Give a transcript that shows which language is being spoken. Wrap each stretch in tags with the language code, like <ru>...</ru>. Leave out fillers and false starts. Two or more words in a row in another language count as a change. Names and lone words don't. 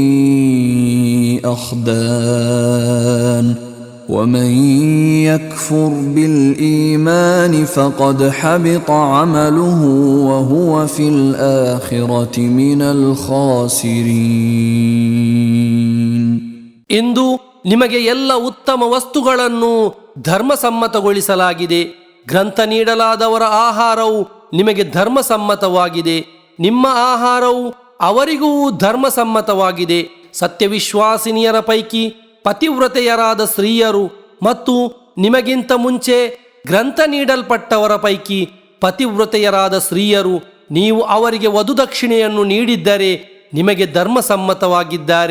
<ar>أخدان ومن يكفر بالإيمان فقد حبط عمله وهو في الآخرة من الخاسرين.</ar> <kn>ಇಂದು ನಿಮಗೆ ಎಲ್ಲ ಉತ್ತಮ ವಸ್ತುಗಳನ್ನು ಧರ್ಮಸಮ್ಮತಗೊಳಿಸಲಾಗಿದೆ. ಗ್ರಂಥ ನೀಡಲಾದವರ ಆಹಾರವು ನಿಮಗೆ ಧರ್ಮಸಮ್ಮತವಾಗಿದೆ. ನಿಮ್ಮ ಆಹಾರವು ಅವರಿಗೂ ಧರ್ಮಸಮ್ಮತವಾಗಿದೆ. ಸತ್ಯವಿಶ್ವಾಸಿನಿಯರ ಪೈಕಿ ಪತಿವ್ರತೆಯರಾದ ಸ್ತ್ರೀಯರು ಮತ್ತು ನಿಮಗಿಂತ ಮುಂಚೆ ಗ್ರಂಥ ನೀಡಲ್ಪಟ್ಟವರ ಪೈಕಿ ಪತಿವ್ರತೆಯರಾದ ಸ್ತ್ರೀಯರು ನೀವು ಅವರಿಗೆ ವಧುದಕ್ಷಿಣೆಯನ್ನು ನೀಡಿದ್ದರೆ ನಿಮಗೆ ಧರ್ಮಸಮ್ಮತವಾಗಿದ್ದಾರೆ.</kn>